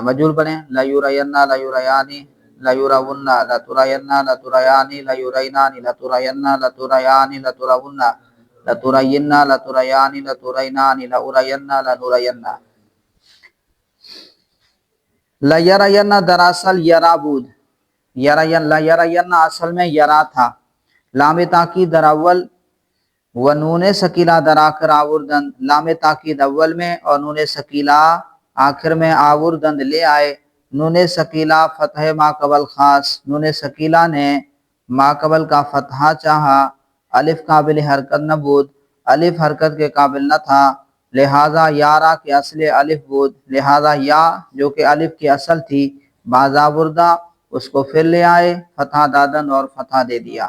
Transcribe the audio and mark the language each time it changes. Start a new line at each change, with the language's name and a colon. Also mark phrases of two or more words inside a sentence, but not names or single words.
Urdu: مجہول پڑھیں,
Arabic: لا يُرَيَنَّ لا يُرَيانِّ لا يُرَوُنَّ لا تُرَيَنَّ لا تُرَيانِّ لا يُرَيْنانِّ لا تُرَيَنَّ لا تُرَيانِّ لا تُرَوُنَّ لا تُرَيَنَّ لا تُرَيانِّ لا تُرَيْنانِّ لا أُرَيَنَّ لا نُرَيَنَّ.
Persian: لا یُرَیَنَّ دراصل یُرا بود,
Urdu: لا یُرَیَنَّ اصل میں یُرا تھا,
Persian: لام تاکید در اول و نون ثقیله در آخر آوردن,
Urdu: لام تاکید اول میں اور نون ثقیلہ آخر میں آوردن لے آئے.
Persian: نون ثقیله فتح ما قبل خواست,
Urdu: نون ثقیلہ نے ما قبل کا فتحہ چاہا,
Persian: الف قابل حرکت نه بود,
Urdu: الف حرکت کے قابل نہ تھا,
Persian: لهذا یا را که اصل الف بود,
Urdu: لہذا یا جو کہ الف کی اصل تھی باز آوردہ اس کو پھر لے آئے,
Persian: فتحه دادن
Urdu: اور فتحہ دے دیا.